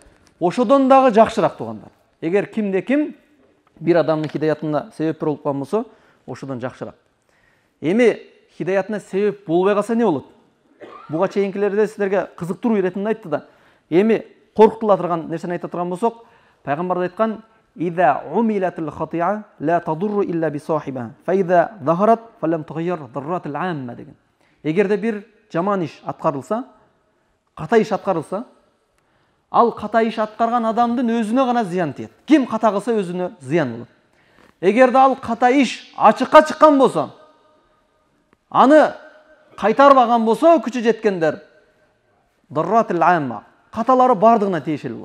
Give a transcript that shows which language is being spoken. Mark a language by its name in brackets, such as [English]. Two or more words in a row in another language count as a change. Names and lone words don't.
[Kyrgyz] Ошодон дагы жакшыраак тугандар. Эгер кимде ким бир адамдын хидаятына себеп болуп калган болсо, ошодон жакшыраак. Эми хидаятына себеп болбой калса эмне болот? Буга чейинкилерде силерге кызыктыруу иретинде айтты да. Эми коркутула турган нерсени айта турган болсок, пайгамбар айткан: [Arabic] "إذا عملت الخطيئة لا تضر إلا بصاحبها فإذا ظهرت فلم تغير ضرت العامة" [Kyrgyz] деген. Эгерде бир жаман иш аткарылса, ката иш аткарылса, ал ката иш аткарган адамдын өзүнө гана зыян тиет. Ким ката кылса өзүнө зыян болот. Эгерде ал ката иш ачыкка чыккан болсо, аны кайтарбаган болсо, күчү жеткендер [Arabic] ضرت العامة, [Kyrgyz] каталары бардыгына тиешелүү болот.